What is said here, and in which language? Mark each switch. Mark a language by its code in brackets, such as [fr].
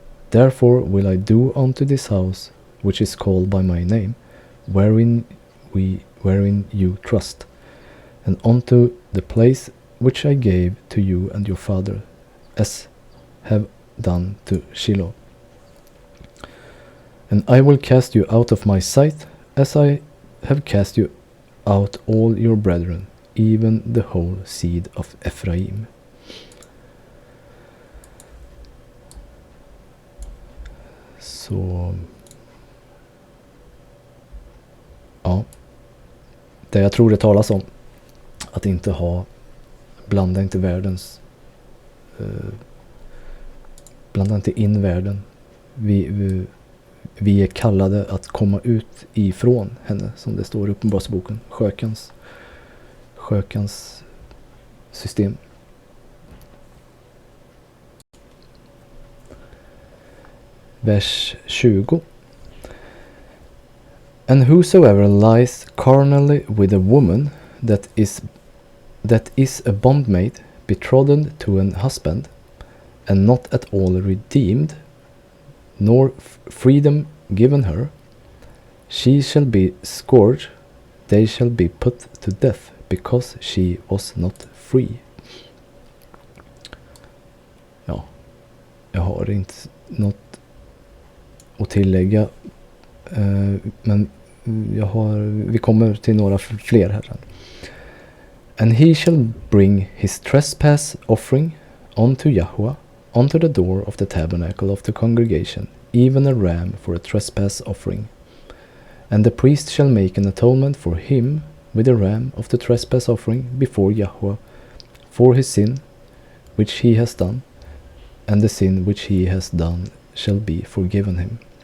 [en] Therefore will I do unto this house, which is called by my name, wherein you trust, and unto the place which I gave to you and your father, as have done to Shiloh. And I will cast you out of my sight, as I have cast you out all your brethren, even the whole seed of Ephraim. [sv] Så ja, det jag tror det talas om, att inte ha, blanda inte världens, blanda inte in världen. Vi är kallade att komma ut ifrån henne, som det står i Uppenbarelseboken, skökans system. vers 20. [en] And whosoever lies carnally with a woman that is a bondmaid betrothed to an husband, and not at all redeemed, nor freedom given her, she shall be scourged, they shall be put to death, because she was not free. [sv] Ja, jag har inte något att tillägga, men vi kommer till några fler här sen. [en] And he shall bring his trespass offering unto Yahweh, unto the door of the tabernacle of the congregation, even a ram for a trespass offering. And the priest shall make an atonement for him with a ram of the trespass offering before Yahweh for his sin which he has done, and the sin which he has done shall be forgiven him.